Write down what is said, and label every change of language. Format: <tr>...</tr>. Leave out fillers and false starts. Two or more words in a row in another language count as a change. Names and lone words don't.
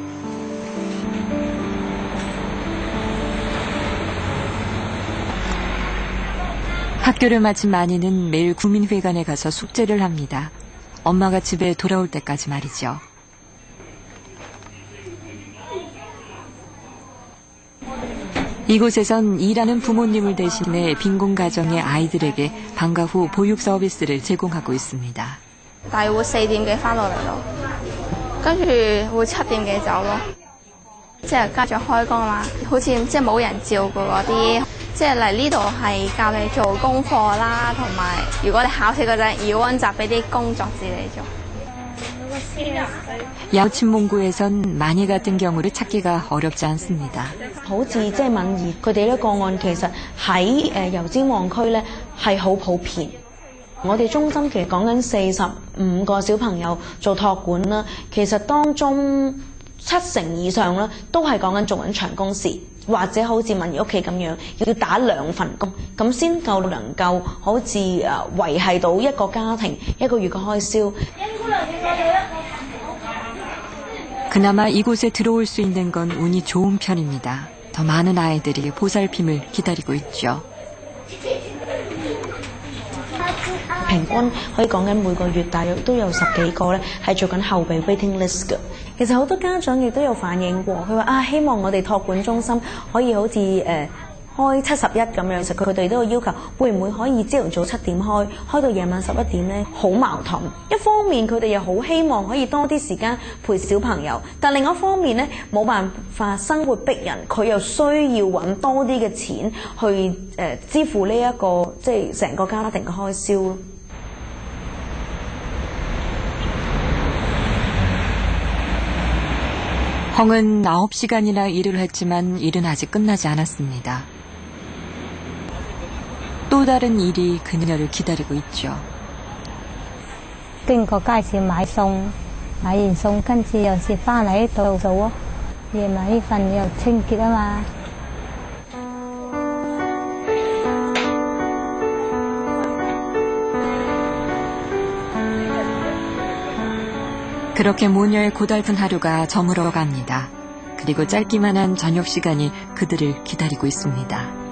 <ko>학교를 마친 마니는 매일 구민회관에 가서 숙제를 합니다. 엄마가 집에 돌아올 때까지 말이죠. 이곳에선 일하는 부모님을 대신해 빈곤 가정의 아이들에게 방과 후 보육 서비스를 제공하고 있습니다.</ko> <yue>大約會4點幾翻到嚟咯，跟住會7點幾走咯。即係家長開工啦，好似即係冇人照顧嗰啲，即係嚟呢度係教你做功課啦，同埋如果你考試嗰陣要温習俾啲工作紙你做。</yue> <ko>야오친몽구에선 마니 같은 경우를 찾기가 어렵지 않습니다.</ko> <yue>好似即係敏兒佢哋呢個案，其實喺油尖旺區咧係好普遍。我哋中心其實講緊45個小朋友做託管啦，其實當中70%以上啦都係講緊做緊長工時，或者好似敏兒屋企咁樣要打2份工，咁先夠能夠好似維係到一個家庭一個月嘅開銷。</yue> <ko>그나마 이곳에 들어올 수 있는 건 운이 좋은 편입니다. 더 많은 아이들이 보살핌을 기다리고 있죠.</ko> <yue>平均可以講緊每個月大約都有10幾個咧係做緊後備</yue> <en>waiting list</en> <yue>嘅。其實好多家長亦都有反映過，佢話希望我哋託管中心可以好似開71咁樣，其實佢哋都有要求，會唔會可以朝頭早7點開到夜晚11點呢？好矛盾。一方面佢哋又好希望可以多啲時間陪小朋友，但另一方面呢，冇辦法生活逼人，佢又需要揾多啲嘅錢去支付呢一個即係成個家庭嘅開銷。</yue> <ko>헝은 9시간이나 일을 했지만 일은 아직 끝나지 않았습니다. 또 다른 일이 그녀를 기다리고 있죠.</ko> <yue>經過街市買餸，買完餸跟住又是翻嚟呢度做喎。夜晚呢份又清潔啊嘛。</yue> <ko>그렇게 모녀의 고달픈 하루가 저물어 갑니다. 그리고 짧기만 한 저녁 시간이 그들을 기다리고 있습니다.</ko>